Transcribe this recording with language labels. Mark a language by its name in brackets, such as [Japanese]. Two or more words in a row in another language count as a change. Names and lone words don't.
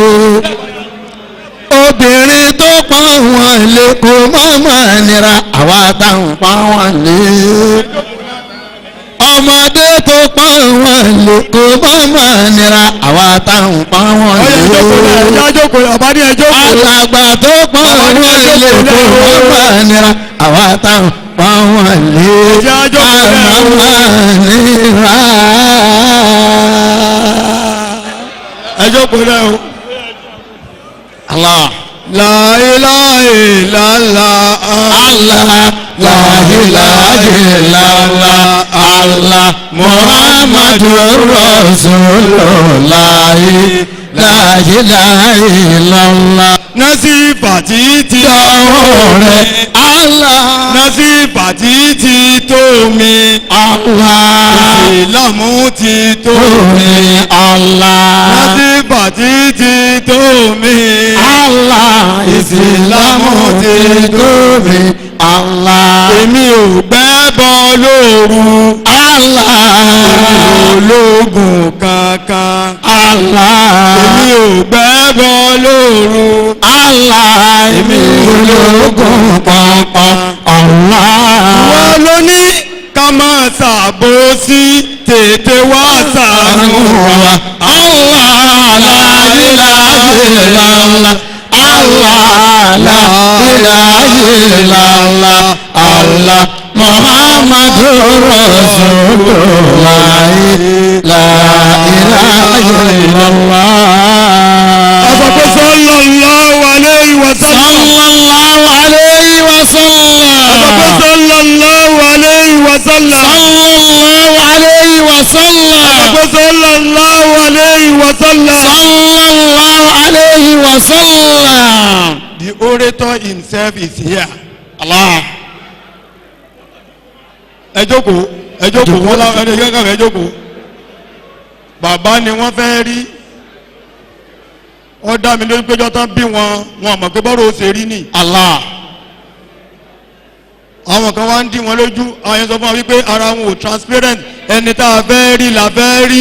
[Yoruba] obìnrin tó pọ́n wọn lé kò mọ̀mọ́ nira àwa táwọn pọ́n wọn lé ọmọdé tó pọ́n wọn lé kò mọ̀mọ́ nira àwa táwọn pọ́n wọn lé alàgbà tó pọ́n wọn lé kò mọ̀mọ́ nira àwa táwọn pọ́n wọn lé àmọ́mọ́ nira. ẹjọ́ kò rẹ̀ o. [Arabic] Allah. لا إله إلا الله. Allah. لا إله إلا الله. Allah. محمد رسول الله. لا إله إلا الله. [Yoruba] Nasifa títí ọwọ́ rẹ̀. Allah. Nasifa títí tó mi. [Arabic] Allah. [Yoruba] Ìsìlámù ti tó mi. [Arabic] Allah. [Yoruba] Nasifa títí tó mi. Allah. Ìsìlámù ti tó mi. [Arabic] Allah. [Yoruba] Èmi ò gbẹ́bọ lóru. [Arabic] Allah. [Yoruba] Èmi ò lóògùn kankan. [Arabic] Allah. [Yoruba] Èmi ò gbẹ́bọ lóru. Allah. Èmi ò lóògùn kankan. Allah. Wọ́n ló ní ká máa ṣàbòsí tètè wá ṣàánú wa. [Arabic] Allah. لا إله إلا الله. Allah. لا إله إلا الله. Allah. محمد رسول الله. لا إله إلا الله. Àbàkọ́ صلى الله عليه وسلم. صلى الله عليه وسلم. Àbàkọ́ صلى الله عليه وسلم. صلى الله عليه وسلم. Àbàkọ́ صلى الله عليه وسلم. صلى الله عليه وسلم. [English] The orator himself is here. [Arabic] Allah. [Yoruba] Ẹ jókòó, ẹ jókòó, wọ́n lá ẹni kankan ẹ jókòó. Bàbá ni wọ́n fẹ́ rí. Ó dá mi lórí péjọ tán bí wọn mọ̀ pé bọ́rọ̀ ó ṣe rí ni. [Arabic] Allah. [Yoruba] Àwọn kan wá ń dí wọn lójú, àwọn yẹn sọ fún wa wípé ara wọn ò transparent, ẹni tá a fẹ́ rí la fẹ́ rí.